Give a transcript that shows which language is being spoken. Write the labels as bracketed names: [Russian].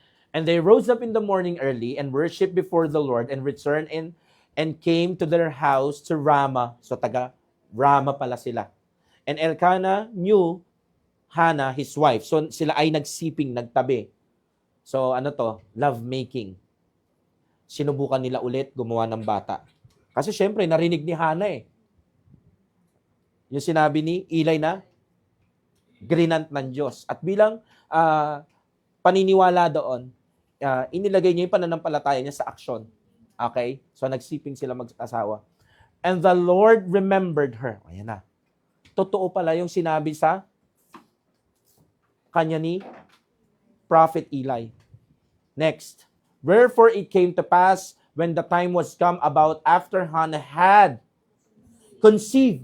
[English] And they rose up in the morning early and worshipped before the Lord and returned in and came to their house to Ramah. [Filipino] So taga Ramah pala sila. [English] And Elkanah knew Hannah, his wife. [Filipino] So sila ay nagsiping, nagtabi. So ano to? Love making. Sinubukan nila ulit gumawa ng bata. Kasi syempre narinig ni Hannah yung sinabi ni Eli na grinant ng Diyos. At bilang paniniwala doon, inilagay niya yung pananampalataya niya sa aksyon. Okay? So nagsiping sila mag-asawa. [English] And the Lord remembered her. [Filipino] Ayan na. Totoo pala yung sinabi sa kanya ni Prophet Eli. Next. [English] Wherefore it came to pass when the time was come about after Hannah had conceived.